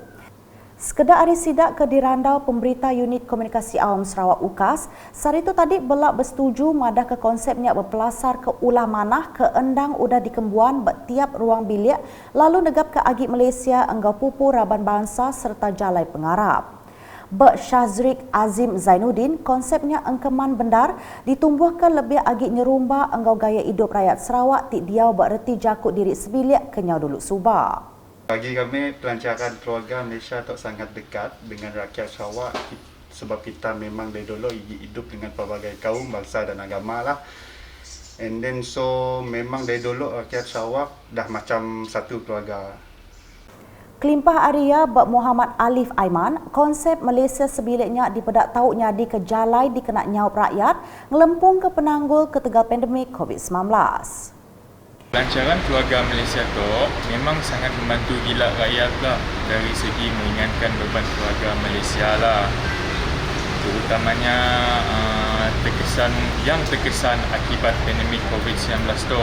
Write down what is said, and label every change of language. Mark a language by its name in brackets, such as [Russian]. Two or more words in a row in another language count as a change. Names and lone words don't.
[Iban] Sekedar hari sidak ke dirandau pemberita Unit Komunikasi Awam Sarawak UKAS, sari tu tadi belak bersetuju madah ke konsepnya berpelasar ke ulah manah ke endang udah dikembuan bertiap ruang bilik lalu negap ke agi Malaysia enggau pupu Raban Bangsa serta jalai pengarap. Bek Syazrik Azim Zainuddin, konsepnya engkeman bendar ditumbuhkan lebih agak nyerumba enggau gaya hidup rakyat Sarawak tik diau bererti jakut diri sebilik kenyau dulu subak. [Malay] Bagi kami, pelancaran keluarga Malaysia tak sangat dekat dengan rakyat Sarawak sebab kita memang dari dulu hidup dengan pelbagai kaum, bangsa dan agama lah. [English] And then so [Malay] memang dari dulu rakyat Sarawak dah macam satu keluarga. [Iban] Kelimpah Arya Bak Muhammad Alif Aiman, konsep Malaysia sebiliknya dipedak tahu nyadi ke jalai dikena nyaup rakyat, ngelempung ke penanggul ketegal pandemik COVID-19. [Malay] Pelancaran keluarga Malaysia tu memang sangat membantu gila rakyat lah dari segi meringankan beban keluarga Malaysia lah. Terutamanya terkesan akibat pandemik COVID-19 tu.